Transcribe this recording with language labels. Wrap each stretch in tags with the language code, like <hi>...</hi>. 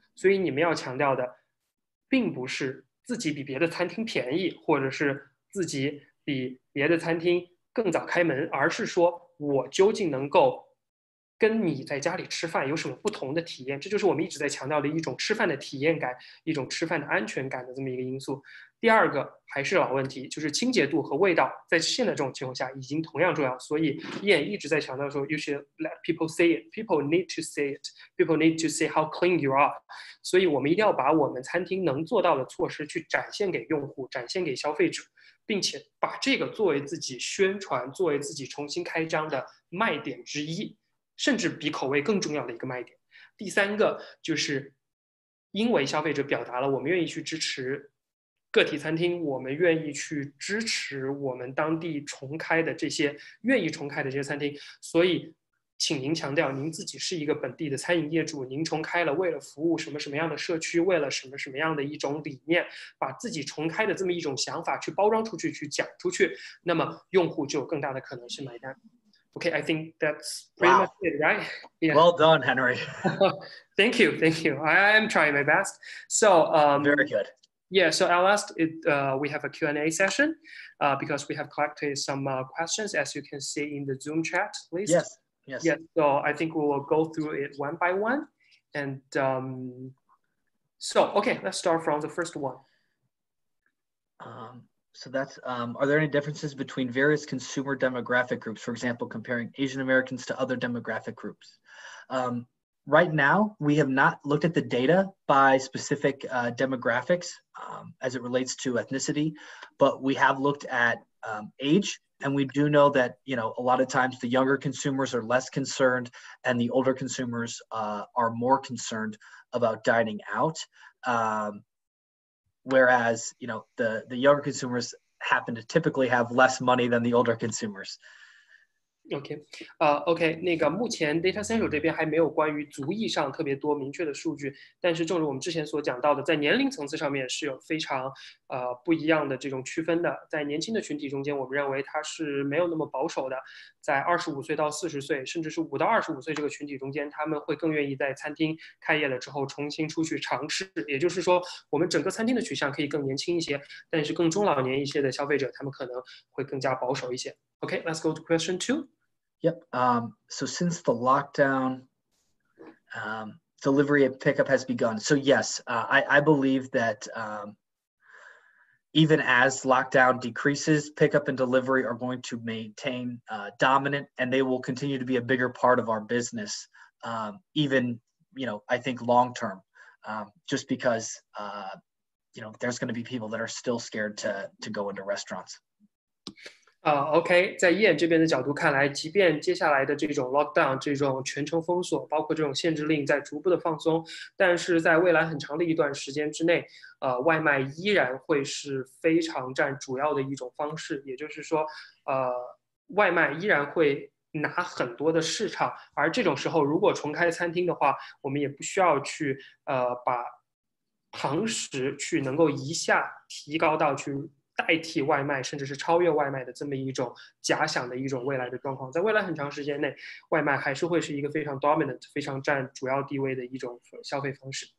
<zh>所以你们要强调的并不是自己比别的餐厅便宜，或者是自己比别的餐厅更早开门，而是说我究竟能够跟你在家里吃饭有什么不同的体验，这就是我们一直在强调的一种吃饭的体验感，一种吃饭的安全感的这么一个因素。第二个还是老问题，就是清洁度和味道，在现在这种情况下已经同样重要。所以Ian一直在强调说</zh> <en>，You should let people say it. People need to say it. People need to say how clean you are.</en> <zh>所以我们一定要把我们餐厅能做到的措施去展现给用户，展现给消费者，并且把这个作为自己宣传、作为自己重新开张的卖点之一。甚至比口味更重要的一个卖点。第3个就是因为消费者表达了我们愿意去支持个体餐厅，我们愿意去支持我们当地重开的这些愿意重开的这些餐厅，所以请您强调您自己是一个本地的餐饮业主，您重开了为了服务什么什么样的社区，为了什么什么样的一种理念，把自己重开的这么一种想法去包装出去，去讲出去，那么用户就有更大的可能是买单。</zh> <en>Okay, I think that's pretty much it, right? Yeah. Well done, Henry. Thank you. I am trying my best. So, very good. Yeah, so I'll ask it. We have a Q&A session because we have collected some questions, as you can see in the Zoom chat list. Yes. So I think we will go through it one by one, and okay, let's start from the first one. So that's, are there any differences between various consumer demographic groups, for example, comparing Asian Americans to other demographic groups? Right now, we have not looked at the data by specific demographics as it relates to ethnicity, but we have looked at age, and we do know that, a lot of times the younger consumers are less concerned and the older consumers are more concerned about dining out. Whereas, the younger consumers happen to typically have less money than the older consumers.</en> <zh>OK， 那个目前 Datassential 这边还没有关于族裔上特别多明确的数据，但是正如我们之前所讲到的，在年龄层次上面是有非常不一样的这种区分的。在年轻的群体中间，我们认为它是没有那么保守的，在25岁到40岁，甚至是5到25岁这个群体中间，他们会更愿意在餐厅开业了之后重新出去尝试。也就是说，我们整个餐厅的取向可以更年轻一些，但是更中老年一些的消费者，他们可能会更加保守一些。</zh> <en>OK, let's go to question 2. Yep. So since the lockdown, delivery and pickup has begun. So yes, I believe that even as lockdown decreases, pickup and delivery are going to maintain dominant, and they will continue to be a bigger part of our business, even, I think long term, just because, there's going to be people that are still scared to go into restaurants.</en> <zh>OK， 在Ian这边的角度看来，即便接下来的这种 lockdown 这种全程封锁，包括这种限制令在逐步的放松，但是在未来很长的一段时间之内，外卖依然会是非常占主要的一种方式。也就是说，外卖依然会拿很多的市场，而这种时候如果重开餐厅的话，我们也不需要去把堂食去能够一下提高到去代替外卖，甚至是超越外卖的这么一种假想的一种未来的状况。在未来很长时间内，外卖还是会是一个非常 dominant、非常占主要地位的一种消费方式。</zh>